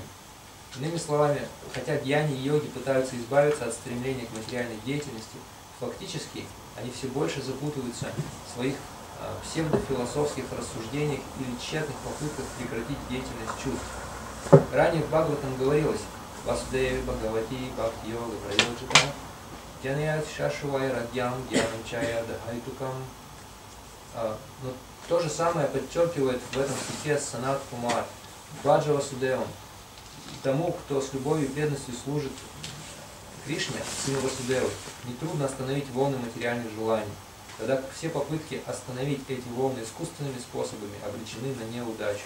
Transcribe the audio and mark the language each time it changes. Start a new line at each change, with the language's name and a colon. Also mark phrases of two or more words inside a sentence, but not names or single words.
Russian: Иными словами, хотя гьяни и йоги пытаются избавиться от стремления к материальной деятельности, фактически они все больше запутываются в своих псевдофилософских рассуждениях или тщетных попытках прекратить деятельность чувств. Ранее в Бхагаватам говорилось
Sanskrit: «वासुदेवे भगवति भक्ति योग प्रयोजितः जनयत्याशु वैराग्यं ज्ञानं च यद् अहैतुकम्».
Russian: Но то же самое подчеркивает в этом стихе Санат Кумар
Sanskrit: भज वासुदेवम्.
Russian: Тому, кто с любовью и преданностью служит Кришне, сыну Васудевы, нетрудно остановить волны материальных желаний, тогда как все попытки остановить эти волны искусственными способами обречены на неудачу.